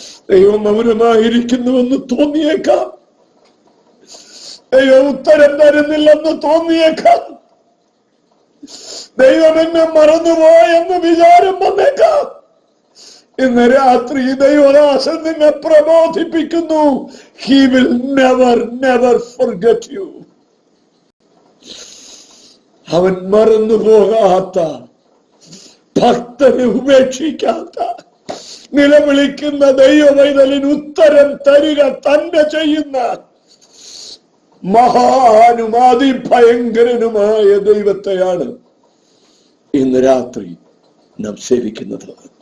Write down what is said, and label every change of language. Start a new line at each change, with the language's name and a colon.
Malayalam: ദൈവം മൗനമായിരിക്കുന്നുവെന്ന് തോന്നിയേക്കാം. ദൈവം ഉത്തരം തരുന്നില്ലെന്ന് തോന്നിയേക്കാം. ദൈവം എന്നെ മറന്നുപോയെന്ന് വിചാരം വന്നേക്കാം. ഇന്ന് രാത്രി ദൈവദാസൻ നിന്നെ പ്രബോധിപ്പിക്കുന്നു.
English: He will never forget you.
Malayalam: അവൻ മറന്നുപോകാത്ത, ഭക്തനെ ഉപേക്ഷിക്കാത്ത, നിലവിളിക്കുന്ന ദൈവവൈതലിന് ഉത്തരം തരിക തന്നെ ചെയ്യുന്ന മഹാനും അതിഭയങ്കരനുമായ ദൈവത്തെയാണ് ഇന്ന് രാത്രി നാം സേവിക്കുന്നത്.